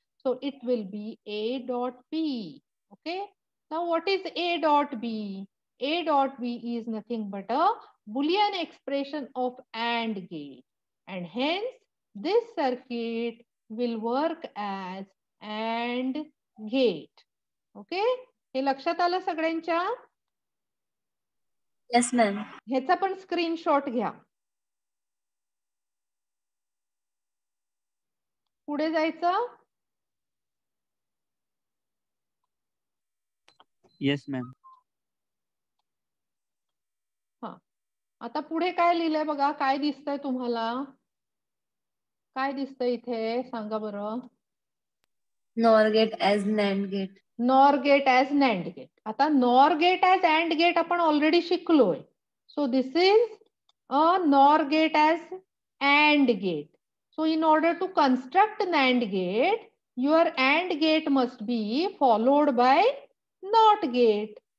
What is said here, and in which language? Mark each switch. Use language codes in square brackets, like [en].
[en] So it will be A dot B. Okay. Now what is A dot B? A dot B is nothing but a Boolean expression of AND gate. And hence this circuit will work as AND gate. Okay. [mr] हे लक्षात आलं सगळ्यांच्या? [en] Yes, ma'am. [mr] ह्याचा पण screenshot घ्या. पुढे जायचं? [en] Yes, ma'am. [mr] हा, आता पुढे काय लिहिलंय बघा, काय दिसतंय तुम्हाला? काय दिसतंय इथे सांगा बरं? [en] NOR gate as NAND gate. NOR gate as NAND gate. आता NOR gate as AND gate [mr] आपण ऑलरेडी शिकलोय. [en] So this is a NOR gate as AND gate. So in order to construct NAND gate, your AND gate must be followed by NOT gate.